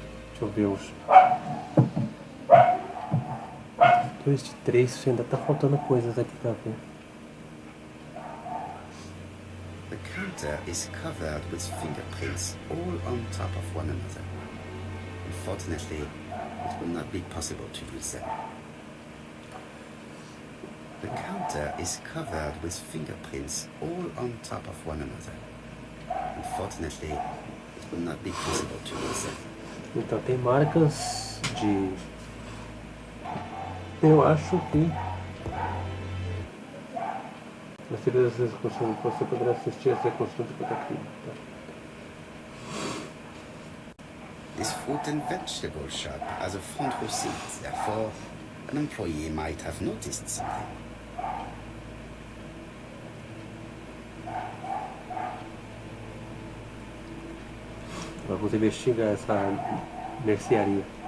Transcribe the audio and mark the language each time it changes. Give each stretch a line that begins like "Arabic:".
Portuguese: Deixa eu ver os 2 de 3, ainda tá faltando coisas aqui pra ver.
English: The counter is covered with fingerprints all on top of one another. Unfortunately, it will not be possible to use them. The counter is covered with fingerprints all on top of one another. Unfortunately, it will not be possible to use them.
Portuguese: Então tem marcas de... Eu acho que... Nas seguintes execuções você poderá assistir às execuções de Agatha Christie.
English: This fruit and vegetable shop has a front row seat, therefore, an employee might have noticed something.
Portuguese: Vamos investigar essa mercearia.